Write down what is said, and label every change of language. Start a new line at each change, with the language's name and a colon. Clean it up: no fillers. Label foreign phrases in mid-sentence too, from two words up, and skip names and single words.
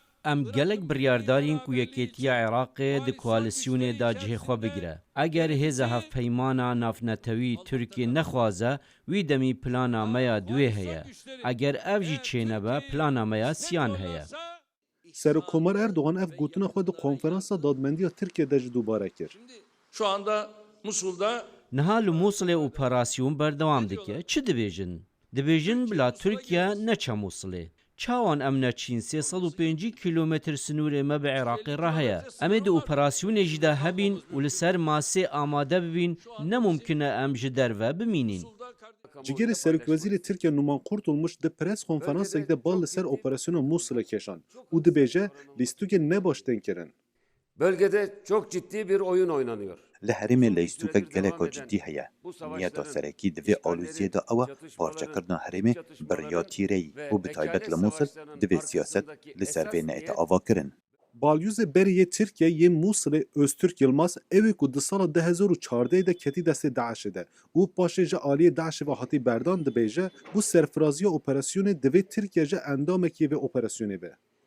Kurdish: Em gelek biryardarîn ku yekêtiya Iraqê di koalîsyonê da cihê xwe bigire. Eger hêza hevpeymana navnetewî Tirkiye nexwaze, wî demî plana me ya duê heye. Eger ev jî çênebe, plana me ya siyan heye. Serokkomar Erdoğan ev gotina xwe di konferansa dadmendiya Tirkiye'de jî dubare kir.
Turkish: Şu anda Musul'da
Kurdish: Niha li Musulê operasyon berdewam dike, çi dibêjin? Dibêjin bila Tirkiye neçe Musulê. Çawan em neçîn 305 kilometr sinûrê me bi Iraqê re heye. Em ê di operasyonê jî de hebîn û li ser masê amade bibîn, nemumkin e em ji derve bimînin. Cigerê Serokvezîrê Tirkiye Numan Kurtulmuş di pres konferansekê de bal li ser operasyona Musulê keşan û dibêje lîstûkê nebaş tên kirin.
Turkish: Bölgede çok ciddi bir oyun oynanıyor.
Kurdish: Li herêmê leystûkek geleko ciddî heye. Niyeta serekî di vê alûziyê de ew e parçekirina herêmê biriya tîreyî û bi taybet li Musul divê siyaset li ser vê neêta ava kirin. Balyozê beriyê Tirkiye yê Musulê Öztürk Yılmaz evê ku di sala 2014 de ketî destê Daişê de û paşê ji aliyê Daişê ve hatî berdan dibêje bu serfiraziya operasyonê divê Tirkiye ji endamekî vê operasyonê be.